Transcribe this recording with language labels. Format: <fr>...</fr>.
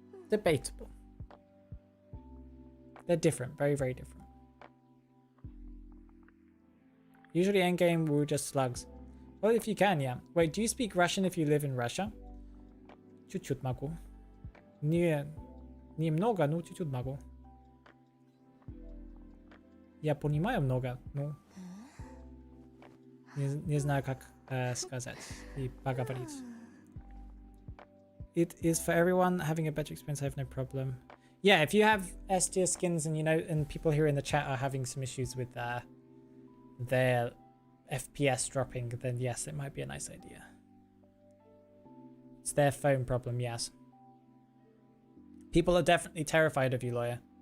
<en>Debatable. They're different, very, very different. Usually endgame Wu just slugs. Well, if you can, yeah. Wait, do you speak Russian if you live in Russia?</en> <ru>Чуть-чуть могу. Немного, но чуть-чуть могу. Я понимаю много, но не знаю, как сказать и поговорить.</ru> <en>It is for everyone. Having a better experience, I have no problem. Yeah, if you have S tier skins and you know, and people here in the chat are having some issues with their FPS dropping, then yes, it might be a nice idea. It's their phone problem, yes. People are definitely terrified of you, Lawyer.</en>